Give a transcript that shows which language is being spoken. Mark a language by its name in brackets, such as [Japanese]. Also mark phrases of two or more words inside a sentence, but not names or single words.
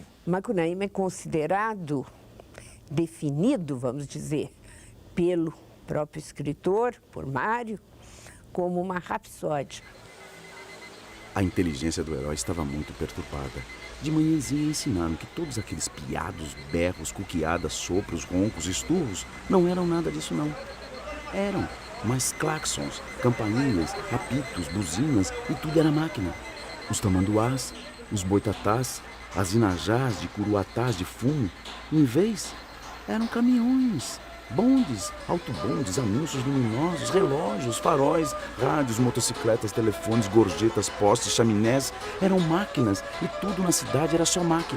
[Portuguese] Macunaíma é considerado, definido, vamos dizer, pelo próprio escritor, por Mário, como uma rapsódia. A inteligência do herói estava muito perturbada. De manhãzinha ensinaram que todos aqueles piados, berros, cuqueadas, sopros, roncos, esturros não eram nada disso não. Eram, mas claxons, campainhas, apitos, buzinas e tudo era máquina. Os tamanduás, os boitatás, as inajás de curuatás de fumo, em vez, eram caminhões, bondes, autobondes, anúncios luminosos, relógios, faróis, rádios, motocicletas, telefones, gorjetas, postes, chaminés, eram máquinas e tudo na cidade era só máquina.